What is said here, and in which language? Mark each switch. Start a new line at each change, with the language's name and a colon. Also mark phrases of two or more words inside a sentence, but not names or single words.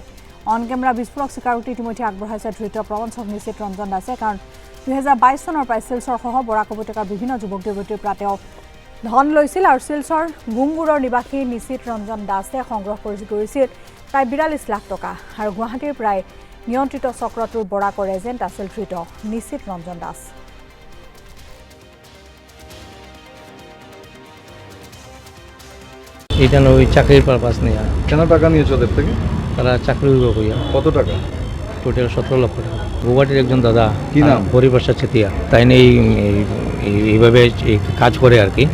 English: on camera
Assamese: বিস্ফোৰক স্বীকাৰোক্তি ইতিমধ্যে আগবঢ়াইছে ধৃত প্ৰবঞ্চক নিশ্চিত ৰঞ্জন দাসে কাৰণ 2022 চনৰ পৰা শিলচৰ সহ বৰাক উপত্যকাৰ বিভিন্ন যুৱক যুৱতীৰ পৰা তেওঁ ধন লৈছিল আৰু শিলচৰ গুংগুৰৰ নিবাসী নিশ্চিত ৰঞ্জন দাসে সংগ্ৰহ কৰিছিল প্ৰায় 42 লাখ টকা আৰু গুৱাহাটীৰ প্ৰায় নিয়ন্ত্ৰিত চক্ৰটোৰ বৰাকৰ এজেণ্ট আছিল ধৃত নিশ্চিত ৰঞ্জন দাস।
Bangla: এটা ওই চাকরির পারপাস নিয়ে কেন টাকা নিয়েছো ওদের থেকে? তারা চাকরি করিয়া কত টাকা? টোটাল 17 লক্ষ টাকা। গুয়াহাটির একজন দাদা কি নাম? হরিপ্রসাদ চেতিয়া। তাই এইভাবে কাজ করে আর কি।